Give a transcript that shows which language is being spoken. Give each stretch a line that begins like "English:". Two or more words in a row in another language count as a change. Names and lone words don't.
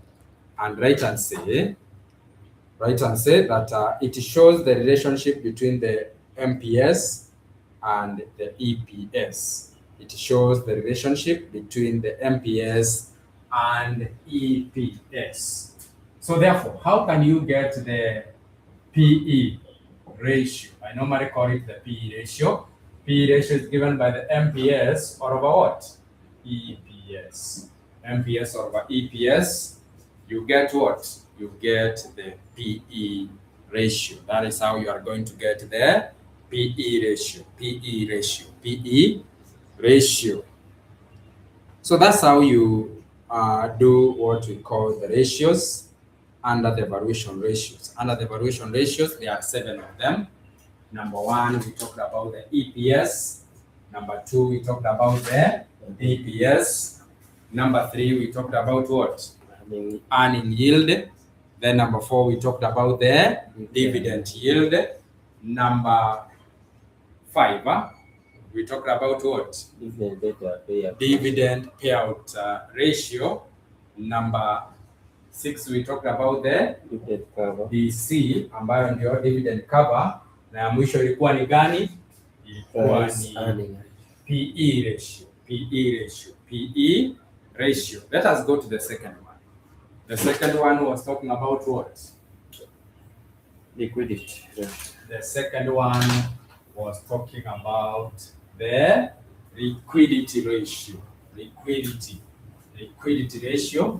English: And write and say that it shows the relationship between the MPS and the EPS. It shows the relationship between the MPS and EPS. So therefore, how can you get the PE ratio? I normally call it the PE ratio. PE ratio is given by the MPS or over what? EPS. MPS over EPS. You get what? You get the PE ratio. That is how you are going to get the PE ratio. PE ratio. PE ratio. So that's how you do what we call the ratios under the valuation ratios. Under the valuation ratios, there are 7 of them. Number 1, we talked about the EPS. Number 2, we talked about the DPS. Number 3, we talked about what? Earning yield. Then number 4, we talked about the dividend yield. Number 5, we talked about what? Dividend payout ratio. Number 6, we talked about the DC,
Swahili: ambayo ndio
English: dividend cover,
Swahili: na ya mwisho ilikuwa ni gani? Ilikuwa ni
English: PE ratio. PE ratio. PE ratio. Let us go to the second one. The second one was talking about what? Liquidity. The second one was talking about the liquidity ratio. Liquidity ratio.